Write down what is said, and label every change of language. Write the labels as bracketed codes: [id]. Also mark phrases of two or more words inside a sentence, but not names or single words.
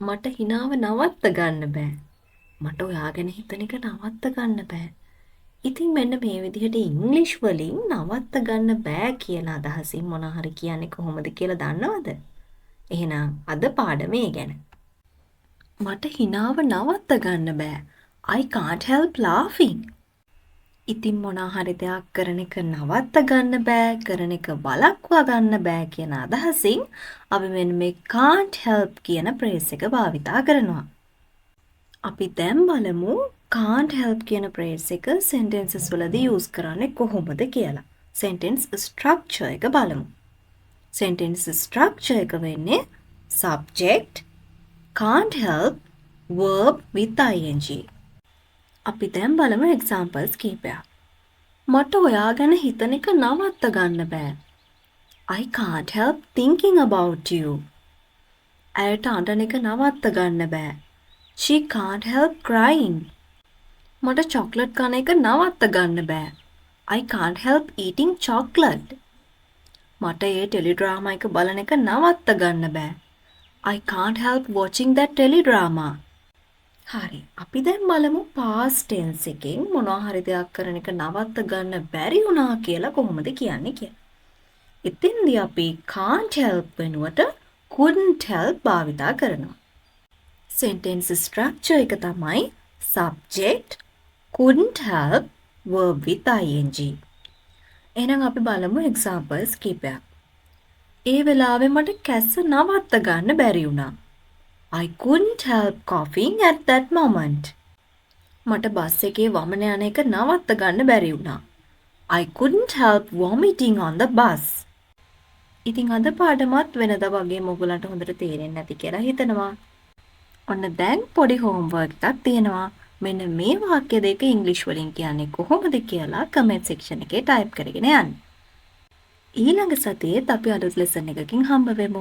[si] මට හිනාව නවත්ත ගන්න බෑ. මට ඔයා ගැන හිතන එක නවත්ත ගන්න බෑ. ඉතින් මෙන්න මේ විදිහට ඉංග්ලිෂ් වලින් නවත්ත ගන්න බෑ කියන අදහසින් මොනවා හරි කියන්නේ කොහොමද කියලා දන්නවද? එහෙනම් අද පාඩමේ ගැන. මට හිනාව නවත්ත ගන්න බෑ. [en] I can't help laughing. [si] ඉතින් මොනවා හරි දෙයක් කරන එක නවත්ත ගන්න බෑ, කරන එක වළක්වා ගන්න බෑ කියන අදහසින් අපි මෙන්න මේ [en] can't help [si] කියන phrase එක භාවිතා කරනවා. අපි දැන් බලමු [en] can't help [si] කියන phrase එක sentences වලදී use කරන්නේ කොහොමද කියලා. [en] sentence structure [si] එක බලමු. [en] sentence structure [si] එක වෙන්නේ [en] subject, can't help, verb with ing. [si] අපි දැන් බලමු examples කීපයක්. මට ඔයා ගැන හිතන එක නවත්ත ගන්න බෑ. [en] I can't help thinking about you. [si] ඇයට අඬන එක නවත්ත ගන්න බෑ. [en] She can't help crying. [si] මට චොක්ලට් කන එක නවත්ත ගන්න බෑ. [en] I can't help eating chocolate. [si] මට ඒ ටෙලිඩ්‍රාමා එක බලන එක නවත්ත ගන්න බෑ. [en] I can't help watching that teledrama. [si] හරි. අපි දැන් බලමු [en] past tense [si] එකෙන් මොනවා හරි දෙයක් කරන එක නවත්ත ගන්න බැරි වුණා කියලා කොහොමද කියන්නේ කියලා. ඉතින්දී අපි [en] can't help [si] වෙනුවට [en] couldn't help [si] භාවිතා කරනවා. [en] sentence structure [si] එක තමයි [en] subject, couldn't help, verb with ing. [si] එහෙනම් අපි බලමු examples කීපයක්. ඒ වෙලාවේ මට කැස්ස නවත්ත ගන්න බැරි වුණා. [en] I couldn't help coughing at that moment. [si] මට බස් එකේ වමන යන එක නවත්ත ගන්න බැරි වුණා. [en] I couldn't help vomiting on the bus. [si] ඉතින් අද පාඩමත් වෙනදා වගේ ඔයගලන්ට හොඳට තේරෙන්නේ නැති කියලා හිතනවා. ඔන්න දැන් පොඩි homework එකක් තියෙනවා. මෙන්න මේ වාක්‍ය දෙක ඉංග්‍රීසි වලින් කියන්නේ කොහොමද කියලා [en] comment section [si] එකේ type කරගෙන යන්න. ඊළඟ සතියේත් අපි අලුත් lesson එකකින් හම්බ වෙමු.